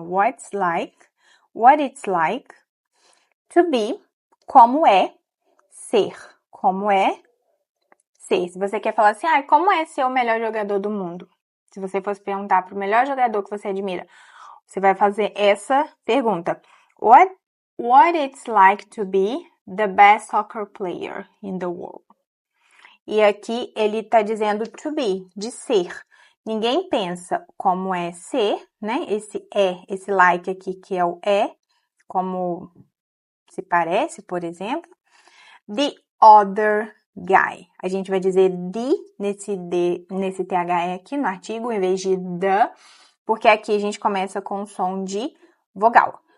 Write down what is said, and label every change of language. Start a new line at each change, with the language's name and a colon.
English: What it's like to be,
Portuguese: como é, ser. Como é ser. Se você quer falar assim, como é ser o melhor jogador do mundo? Se você fosse perguntar pro melhor jogador que você admira, você vai fazer essa pergunta.
English: What it's like to be the best soccer player in the world?
Portuguese: E aqui ele tá dizendo to be, de ser. Ninguém pensa como é ser, né? Esse like aqui que é o como se parece, por exemplo.
English: The other guy.
Portuguese: A gente vai dizer nesse THE aqui no artigo, em vez de the, porque aqui a gente começa com o som de vogal.